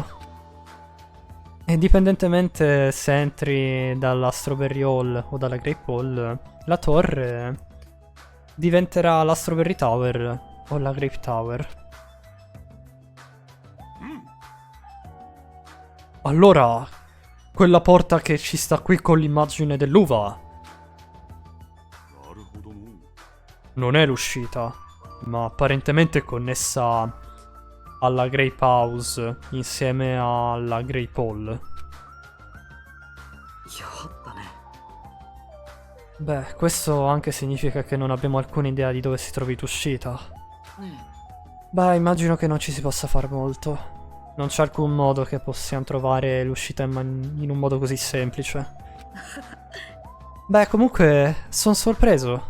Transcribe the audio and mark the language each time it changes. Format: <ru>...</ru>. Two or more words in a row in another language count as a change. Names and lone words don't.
<it>Indipendentemente se entri dalla Strawberry Hall o dalla Grape Hall, la torre diventerà la Strawberry Tower o la Grape Tower. Allora, quella porta che ci sta qui con l'immagine dell'uva</it> <ja>なるほどの</ja> <it>non è l'uscita, ma apparentemente è connessa alla Grape House insieme alla Grape Hall.</it> <ja>やったね</ja> <it>Beh, questo anche significa che non abbiamo alcuna idea di dove si trovi l'uscita.</it> <ja>ね</ja> <it>Beh, immagino che non ci si possa fare molto. Non c'è alcun modo che possiamo trovare l'uscita in un modo così semplice. Beh, comunque, sono sorpreso.</it>